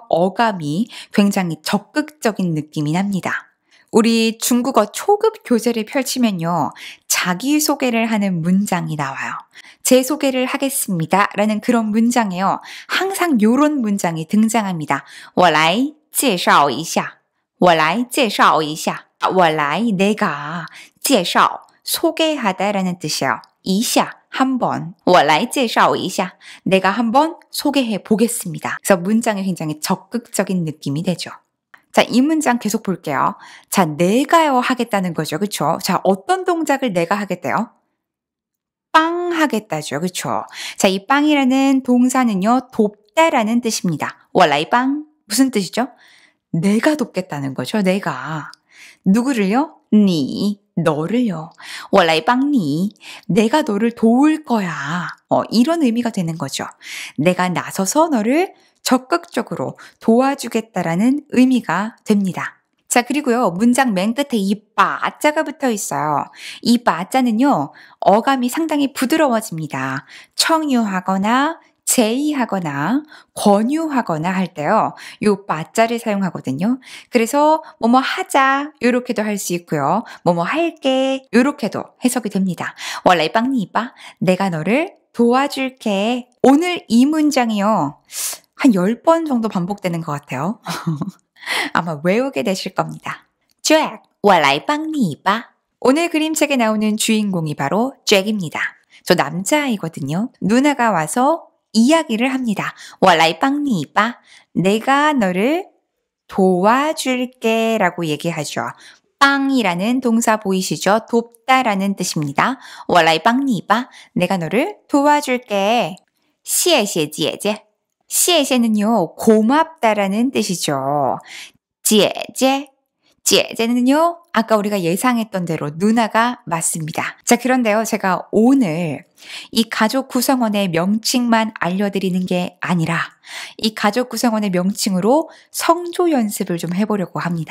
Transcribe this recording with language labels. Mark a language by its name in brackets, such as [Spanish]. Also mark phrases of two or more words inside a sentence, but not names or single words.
[Korean] 어감이 굉장히 적극적인 느낌이 납니다. 우리 중국어 초급 교재를 펼치면요. 자기소개를 하는 문장이 나와요. 제 소개를 하겠습니다. 라는 그런 문장에요. 항상 요런 문장이 등장합니다. [Chinese] 我来介绍一下. 我来介绍一下. 我来 [Korean] 내가 介绍 소개하다 라는 뜻이에요. [Chinese] 一下 한번. 我来介绍一下. [Korean] 내가 한번 소개해 보겠습니다. 그래서 문장이 굉장히 적극적인 느낌이 되죠. 자, 이 문장 계속 볼게요. 자, 내가요 하겠다는 거죠. 그쵸? 자, 어떤 동작을 내가 하겠대요? 빵 하겠다죠. 그쵸? 자, 이 빵이라는 동사는요, 돕다라는 뜻입니다. [Chinese] 我来帮 [Korean] 무슨 뜻이죠? 내가 돕겠다는 거죠. 내가. 누구를요? 니, 너를요. [Chinese] 我来帮你 [Korean] 내가 너를 도울 거야. 이런 의미가 되는 거죠. 내가 나서서 너를 적극적으로 도와주겠다라는 의미가 됩니다. 자, 그리고요, 문장 맨 끝에 이 바자가 붙어 있어요. 이 바자는요, 어감이 상당히 부드러워집니다. 청유하거나, 제의하거나, 권유하거나 할 때요, 요 바자를 사용하거든요. 그래서, 뭐뭐 하자, 요렇게도 할 수 있고요. 뭐뭐 할게, 요렇게도 해석이 됩니다. [Chinese] 我来帮你吧 [Korean] 내가 너를 도와줄게. 오늘 이 문장이요, 한 10번 정도 반복되는 것 같아요. 아마 외우게 되실 겁니다. Jack, [Chinese] 我来帮你吧 [Korean] 오늘 그림책에 나오는 주인공이 바로 잭입니다. 저 남자아이거든요. 누나가 와서 이야기를 합니다. [Chinese] 我来帮你吧 [Korean] 내가 너를 도와줄게 라고 얘기하죠. 빵이라는 동사 보이시죠? 돕다라는 뜻입니다. [Chinese] 我来帮你吧 [Korean] 내가 너를 도와줄게. [Chinese] 谢谢姐姐谢谢 [Korean] 는요, 고맙다라는 뜻이죠. [Chinese] 姐姐姐姐 [Korean] 는요, 아까 우리가 예상했던 대로 누나가 맞습니다. 자, 그런데요, 제가 오늘 이 가족 구성원의 명칭만 알려드리는 게 아니라 이 가족 구성원의 명칭으로 성조 연습을 좀 해보려고 합니다.